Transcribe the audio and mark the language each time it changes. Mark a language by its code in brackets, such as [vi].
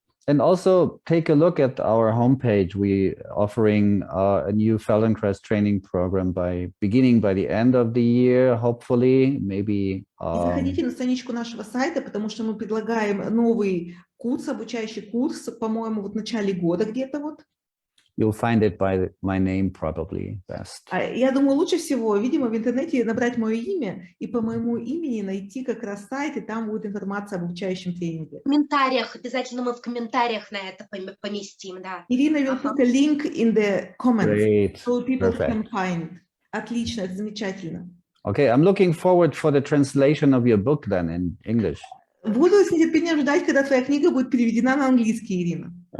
[en] And also take a look at our homepage. We offering a new Feldenkrais training program beginning by the end of the year, hopefully, maybe. [ru] Заходите на страничку нашего сайта, потому что мы предлагаем новый курс, обучающий курс, по-моему, в начале года где-то вот. [en] You'll find it by my name probably best. [ru] Я думаю, лучше всего, видимо, в интернете набрать мое имя и по моему имени найти как раз сайт, и там будет информация об обучающем тренинге. В комментариях, обязательно мы в комментариях на это поместим, да. [en] Ирина will put a link in the comments, Great. so people Perfect. can find. [ru] Отлично, это замечательно. [en] Okay, I'm looking forward for the translation of your book then in English. [ru] Буду с нетерпением ждать, когда твоя книга будет переведена на английский, Ирина.